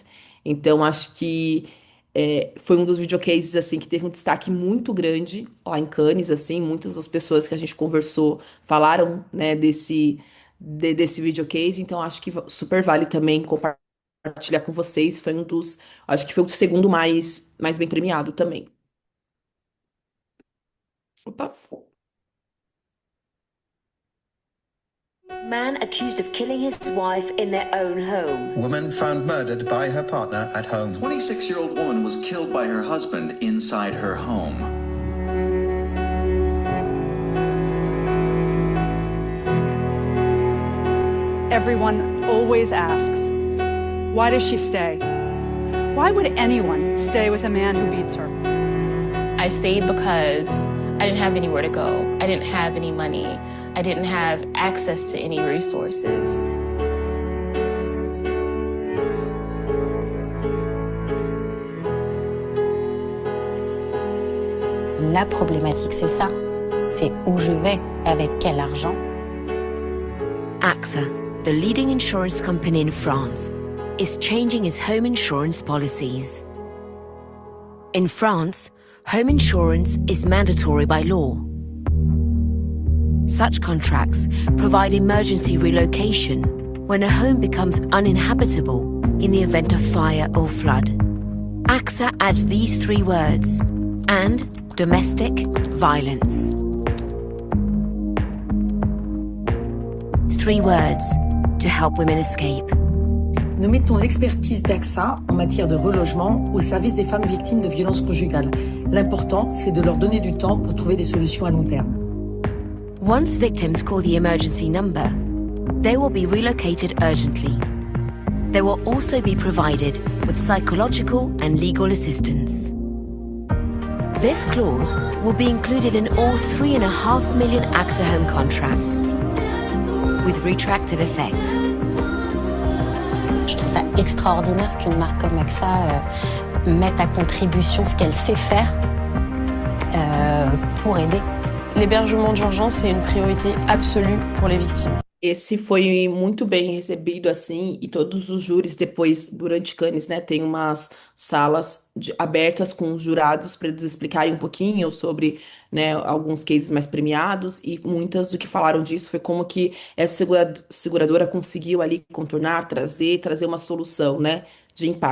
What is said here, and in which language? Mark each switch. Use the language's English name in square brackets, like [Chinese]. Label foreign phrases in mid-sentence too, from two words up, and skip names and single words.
[Portuguese] Então, acho que foi um dos videocases, assim, que teve um destaque muito grande lá em Cannes, assim, muitas das pessoas que a gente conversou falaram, né, desse videocase, então acho que super vale também compartilhar com vocês, acho que foi o segundo mais bem premiado também. Opa. [English] Man accused of killing his wife in their own home. Woman found murdered by her partner at home. 26-year-old woman was killed by her husband inside her home. Everyone always asks, why does she stay? Why would anyone stay with a man who beats her? I stayed because I didn't have anywhere to go. I didn't have any money. I didn't have access to any resources. [French] La problématique, c'est ça. C'est où je vais, avec quel argent. [English] AXA, the leading insurance company in France, is changing its home insurance policies. In France, home insurance is mandatory by law. Such contracts provide emergency relocation when a home becomes uninhabitable in the event of fire or flood. AXA adds these 3 words, and domestic violence. 3 words to help women escape. [French] Nous mettons l'expertise d'AXA en matière de relogement au service des femmes victimes de violences conjugales. L'important, c'est de leur donner du temps pour trouver des solutions à long terme. [English] Once victims call the emergency number, they will be relocated urgently. They will also be provided with psychological and legal assistance. This clause will be included in all 3.5 million AXA home contracts, with retroactive effect. [French] Je trouve ça extraordinaire qu'une marque comme AXA mette à contribution ce qu'elle sait faire pour aider. L'hébergement d'urgence [Portuguese] é uma [French] priorité absolue pour les victimes. [Portuguese] Esse foi muito bem recebido, assim, e todos os júris depois, durante Cannes, né, tem umas salas abertas com os jurados para eles explicarem um pouquinho sobre, né, alguns cases mais premiados, e muitas do que falaram disso foi como que essa seguradora conseguiu ali contornar, trazer uma solução, né, de impacto.